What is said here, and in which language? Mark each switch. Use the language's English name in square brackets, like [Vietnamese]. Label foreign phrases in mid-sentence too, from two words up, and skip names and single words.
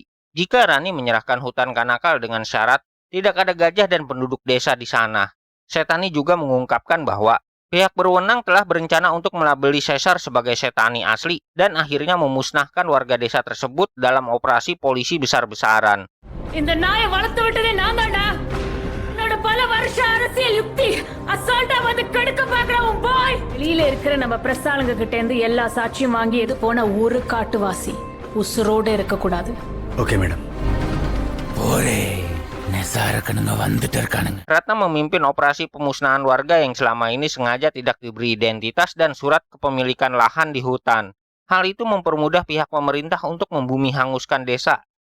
[Indonesian] Jika Rani menyerahkan hutan Kanakal dengan syarat tidak ada gajah dan penduduk desa di sana. Setani juga mengungkapkan bahwa pihak berwenang telah berencana untuk melabeli Caesar sebagai Setani asli dan akhirnya memusnahkan warga desa tersebut dalam operasi polisi besar-besaran. [Tamil] இந்த நாயை வளர்த்து விட்டதே நான் தான்டா. என்னோட பல வருஷ அரசியல் யுக்தி அசால்ட்டா வந்து கெடுக்க பாக்குறவன் பாய். வெளியில இருக்கிற நம்ம பிரசாலங்க கிட்ட இருந்து எல்லா சாட்சியும் வாங்கி எது போன ஒரு காட்டுவாசி உசுரோட இருக்க கூடாது. [Indonesian] Oke, madam. Ratna memimpin operasi pemusnahan warga yang selama ini sengaja tidak diberi identitas dan surat kepemilikan lahan di hutan. Hal itu mempermudah pihak pemerintah untuk membumi hanguskan desa.